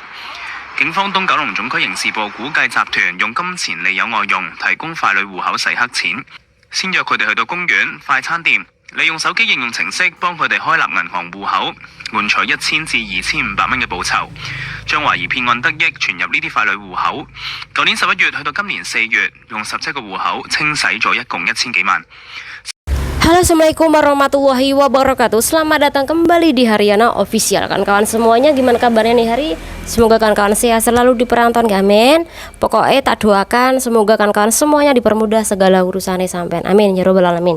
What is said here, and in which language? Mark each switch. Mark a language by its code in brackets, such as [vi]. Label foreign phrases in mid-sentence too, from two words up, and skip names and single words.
[yue] 警方東九龍總區刑事部估計集團用金錢利誘外傭，提供傀儡戶口洗黑錢，先約佢哋去到公園、快餐店，利用手機應用程式幫佢哋開立銀行戶口，換取1000至2500蚊嘅報酬，將懷疑騙案得益存入呢啲傀儡戶口。舊年11月去到今年4月，用17個戶口清洗咗一共1000幾萬。 [ar] Halo, السلام عليكم ورحمة الله وبركاته. [id] Selamat datang kembali di Haryana Official. Kawan-kawan semuanya, gimana kabarnya nih hari? Semoga kawan-kawan sehat selalu di perantauan gamen. Pokoknya tak doakan semoga kawan-kawan semuanya dipermudah segala urusannya sampean. [ar] آمين يا رب العالمين.